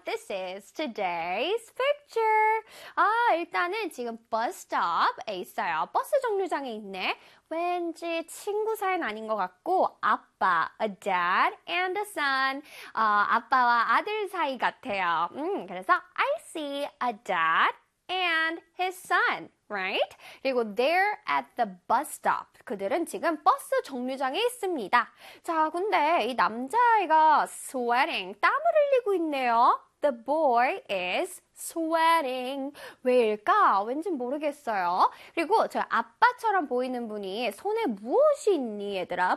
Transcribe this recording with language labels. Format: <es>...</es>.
<en>This is today's picture.</en> <ko>아, 일단은 지금 버스스톱에 있어요. 버스 정류장에 있네. 왠지 친구 사연 아닌 것 같고 아빠,</ko> <en>a dad and a son.</en> <ko>아빠와 아들 사이 같아요.</ko> <en>그래서 I see a dad and his son. Right? 그리고 they're at the bus stop.</en> <ko>그들은 지금 버스 정류장에 있습니다. 자, 근데 이 남자아이가 sweating, 땀을 흘리고 있네요.</ko> <en>The boy is sweating.</en> <ko>왜일까? 왠지 모르겠어요. 그리고 저 아빠처럼 보이는 분이 손에 무엇이 있니, 얘들아?</ko>